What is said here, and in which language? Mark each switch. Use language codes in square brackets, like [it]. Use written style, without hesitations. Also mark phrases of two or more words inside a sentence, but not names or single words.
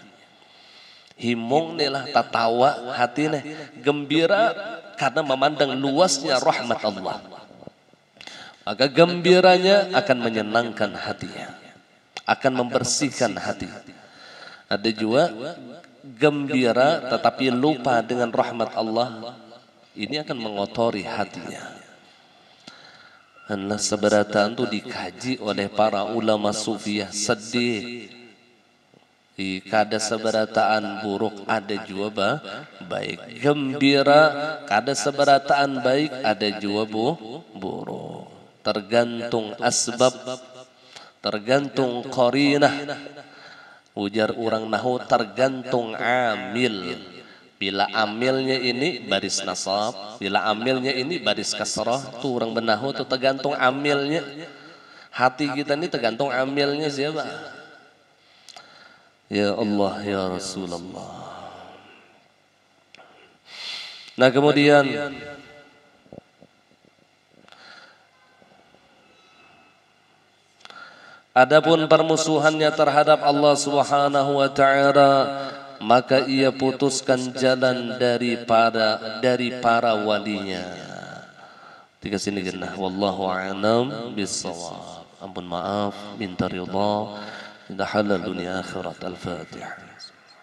[bjn] Himung nilah tatawa hati nih, [id] gembira karena memandang luasnya rahmat Allah. Maka gembiranya akan menyenangkan hatinya, akan membersihkan hati. Ada juga gembira tetapi lupa dengan rahmat Allah, ini akan mengotori hatinya. Karena seberataan itu dikaji oleh para ulama sufiyah. Sedih [bjn] kada seberataan [id] buruk, ada juga baik. Gembira [bjn] kada seberataan [id] baik, ada juga buruk. Tergantung asbab, tergantung qarinah. Ujar orang nahu tergantung amil. Bila amilnya ini baris nasab, bila amilnya ini baris kasrah, tu orang benahu tu tergantung amilnya. Hati kita ini tergantung amilnya siapa? [ar] Ya Allah, ya Rasulullah. [id] Nah kemudian adapun permusuhannya terhadap Allah [ar] سبحانه وتعالى, [id] maka ia putuskan jalan dari para walinya. Tiga sini genah. [ar] والله أعلم بالصواب. [id] Ampun maaf, minta ridha, dah halal dunia akhirat. Al-Fatihah.